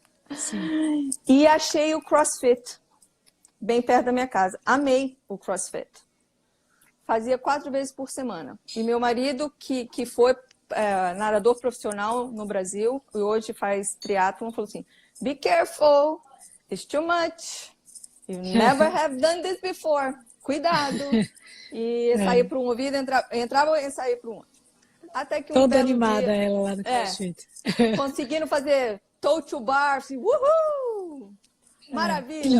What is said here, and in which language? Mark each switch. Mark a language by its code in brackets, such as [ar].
[pt] Sim. E achei o CrossFit bem perto da minha casa. Amei o CrossFit. Fazia 4 vezes por semana. E meu marido, que foi nadador profissional no Brasil, e hoje faz triatlon, falou assim, [en] be careful, it's too much, you never have done this before, [pt] cuidado. E saía para um ouvido, entrava e saía para um outro. Até que toda animada dia, ela lá no CrossFit. Conseguindo fazer toe to bar, assim, uhul! Maravilha!